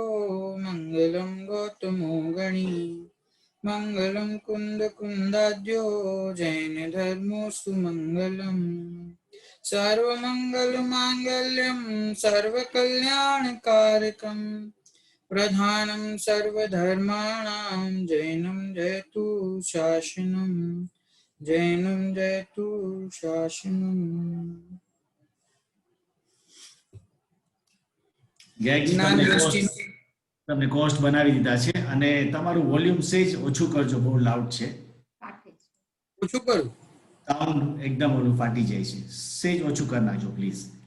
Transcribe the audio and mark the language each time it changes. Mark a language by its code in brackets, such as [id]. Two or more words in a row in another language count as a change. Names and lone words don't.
[sa] मंगलम गौतमो गणी मंगलम कुंद कुंदाद्यो जैन धर्मोस्तु मंगलम सर्वमंगल मांगल्यम सर्वकल्याणकारकम प्रधानं सर्वधर्माणां जैनं जयतु शासनं जैनं जयतु शासनं। [gu] જ્ઞાન ગોષ્ઠી તમને કોસ્ટ બનાવી દીધા છે અને તમારું વોલ્યુમ સેજ ઓછું કરજો, બહુ લાઉડ છે. ઓછું કરું? સાઉન્ડ એકદમ ઓલું ફાટી જાય છે, સેજ ઓછું કરી નાખજો પ્લીઝ.